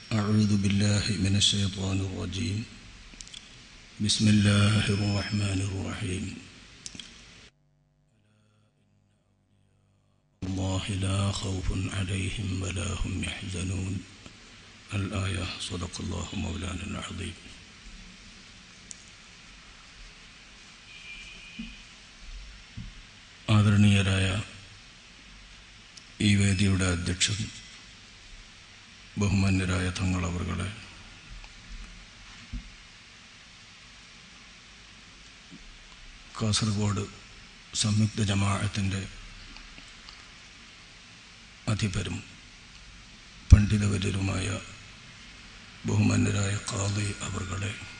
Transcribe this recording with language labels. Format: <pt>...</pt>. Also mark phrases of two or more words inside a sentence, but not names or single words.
<ar>أعوذ بالله من الشيطان الرجيم بسم الله الرحمن الرحيم الله لا خوف عليهم ولا هم يحزنون الآية صدق الله مولانا العظيم</ar> <ml>ആദരണീയരായ ഈ വേദിയുടെ അധ്യക്ഷൻ ബഹുമാന്യരായ തങ്ങൾ അവർകളെ, കാസർഗോഡ് സംയുക്ത ജമാഅത്തിൻ്റെ അധിപരും പണ്ഡിതവര്യരുമായ ബഹുമാന്യരായ ഖാദി അവർകളെ,</ml>